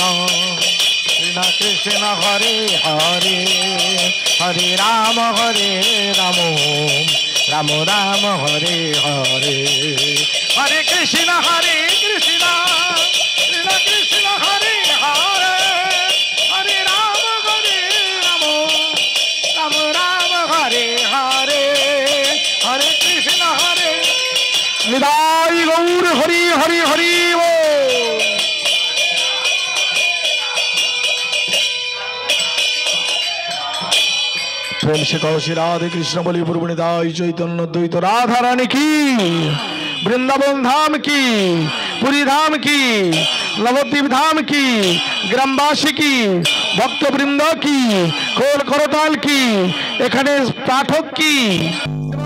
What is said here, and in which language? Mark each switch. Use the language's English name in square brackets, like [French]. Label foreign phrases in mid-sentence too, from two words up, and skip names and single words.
[Hindi] कृष्ण हरे हरे, हरे राम राम राम हरे हरे, हरे कृष्ण कृष्ण कृष्ण हरे हरे, हरे राम राम राम हरे हरे, हरे कृष्ण हरे। निताई गौर हरि हरि हरि बोल। प्रेम से कहो श्री राधे कृष्ण बोली पूर्व निताई चैतन्य द्वैत राधा रानी की, वृंदावन धाम की, पुरी धाम की। [Bangla] নবদ্বীপ ধাম কি, গ্রামবাসী কি, ভক্তবৃন্দ কি, খোল করতাল কি, এখানে পাঠক কি।